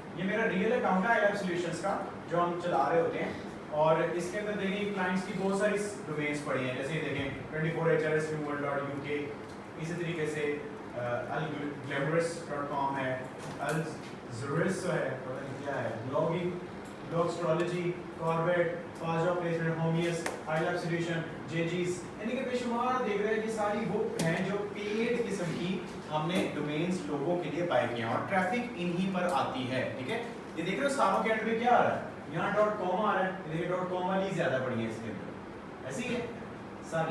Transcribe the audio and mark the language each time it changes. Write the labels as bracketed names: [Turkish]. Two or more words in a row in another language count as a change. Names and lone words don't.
[Hindi] ये मेरा [English] real account [Hindi] है iLab Solutions का जो हम चला रहे होते हैं, और इसके अंदर देखिए क्लाइंट्स की बहुत सारी डोमेन्स पड़ी हैं, जैसे देखें 24hrsremoval.uk, इसी तरीके से alglamorous.com है, alzuris है, पता नहीं क्या है, blogging, blogstrology, Corbett, fast job placement, Homius, iLab Solution, JGs, यानी कि बेशुमार देख रहे हैं कि सारी वो हैं जो पेड किस्म की हमने डोमेन्स लोगों के लिए बाय किए हैं और ट्रैफिक इन्हीं पर आती है। ठीक है, ये देख रहे हो सारों के एंड पे क्या आ रहा है, यहाँ .com आ रहा है, ये देखिए .com वाली ज्यादा पड़ी है इसके अंदर, ऐसी है सारी।